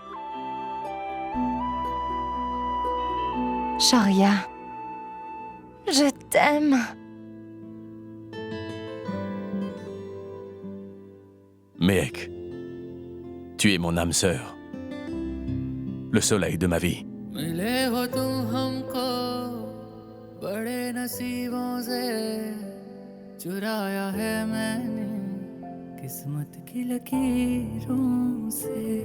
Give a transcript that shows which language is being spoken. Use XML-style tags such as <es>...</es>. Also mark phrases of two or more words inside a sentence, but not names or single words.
<fr>Shaurya, je t'aime. Mehek, tu es mon âme sœur. Le soleil de ma vie.</fr> <hi>मिले हो तुम हमको बड़े नसीबों से चुराया है मैंने किस्मत की लकीरों से</hi>